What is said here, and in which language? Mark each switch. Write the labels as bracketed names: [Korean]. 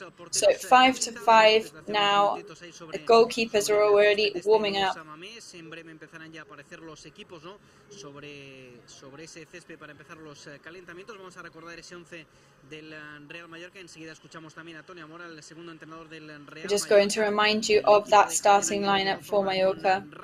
[English] So 5-5 now, the goalkeepers are already warming up. [Spanish] En breve empezarán ya a aparecer los equipos, ¿no? sobre ese césped para empezar los calentamientos. Vamos a recordar ese 11 del Real Mallorca. Enseguida escuchamos también a Tony Amora, el segundo entrenador del Real Mallorca. [English] We're just going to remind you of that starting lineup for Mallorca.